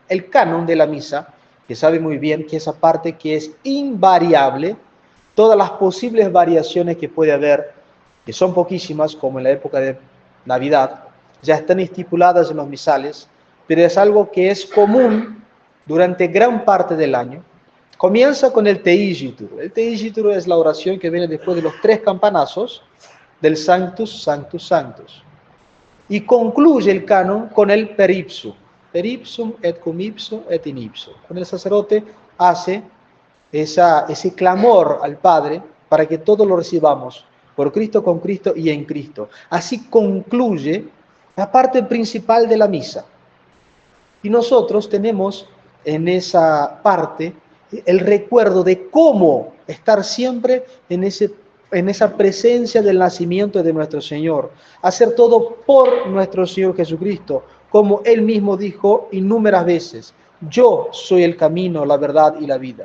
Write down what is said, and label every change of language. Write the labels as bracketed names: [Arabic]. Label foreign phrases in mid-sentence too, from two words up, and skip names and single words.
[Spanish] El canon de la misa, que sabe muy bien que esa parte que es invariable, todas las posibles variaciones que puede haber, que son poquísimas, como en la época de Navidad, ya están estipuladas en los misales, pero es algo que es común durante gran parte del año. Comienza con el Teigitur. El Teigitur es la oración que viene después de los 3 campanazos del [Latin] Sanctus, Sanctus, Sanctus. [Spanish] Y concluye el canon con el [Latin] Per Ipsum. Per ipsum et cum ipso et in ipso. [Spanish] Cuando el sacerdote hace ese clamor al Padre para que todos lo recibamos por Cristo, con Cristo y en Cristo. Así concluye la parte principal de la misa. Y nosotros tenemos en esa parte el recuerdo de cómo estar siempre en esa presencia del nacimiento de nuestro Señor, hacer todo por nuestro Señor Jesucristo, como Él mismo dijo innumerables veces: yo soy el camino, la verdad y la vida.